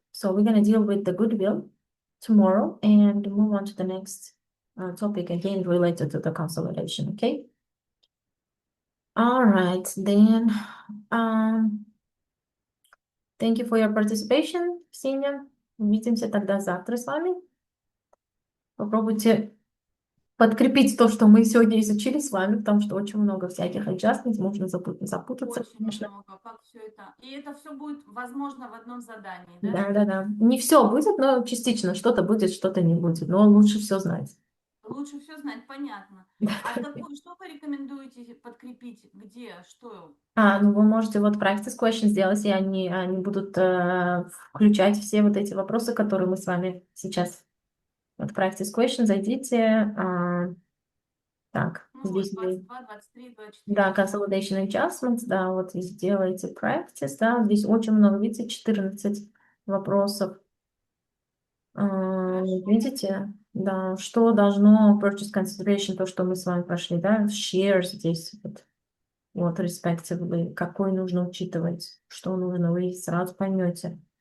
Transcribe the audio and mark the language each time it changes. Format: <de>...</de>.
<en>So we're going to deal with the goodwill tomorrow and move on to the next topic again related to the consolidation. Okay. All right, then thank you for your participation, Ксения.</en> <ru>Увидимся тогда завтра с вами. Попробуйте подкрепить то, что мы сегодня изучили с вами, потому что очень много всяких adjustments, можно запутаться, Очень конечно. много, как все это. И это все будет возможно в одном задании, да? Да. Не все будет, но частично что-то будет, что-то не будет. Но лучше все знать. Лучше все знать, понятно. А что вы рекомендуете подкрепить? Где? Что? Ну вы можете вот practice question сделать, и они будут включать все вот эти вопросы, которые мы с вами сейчас. Вот practice question, зайдите. Так, Ну, здесь вот, 22, 23, 24. да, consolidation adjustments, да, вот и сделайте practice, да, здесь очень много, видите, 14 вопросов. Хорошо. Видите? Да, что должно purchase consideration, то, что мы с вами прошли, да, shares здесь, вот respectively, какой нужно учитывать, что нужно, вы сразу поймете.</ru>